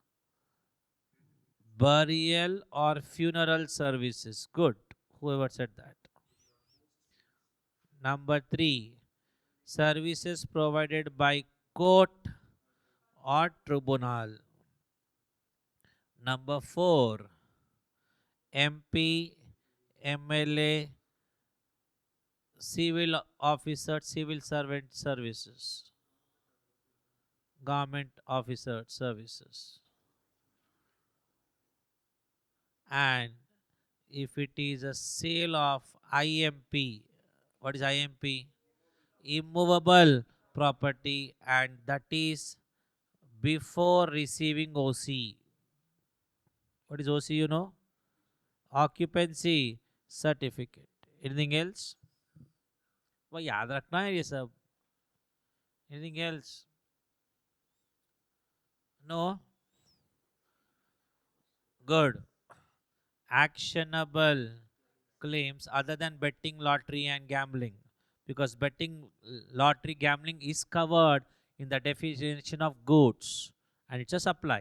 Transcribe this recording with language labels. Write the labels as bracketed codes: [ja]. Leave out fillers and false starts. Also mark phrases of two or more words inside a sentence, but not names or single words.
[en] Burial or funeral services. Good. Whoever said that. Number 3. Services provided by court or tribunal. Number 4. MP, MLA, civil officer, civil servant services, government officer services. And if it is a sale of IMP, what is IMP? Immovable property, and that is before receiving OC. What is OC, you know? Occupancy certificate. Anything else? [hi] वह याद रखना है ये सब. [en] Anything else? No? Good. Actionable claims other than betting, lottery and gambling, because betting, lottery, gambling is covered in the definition of goods and it's a supply.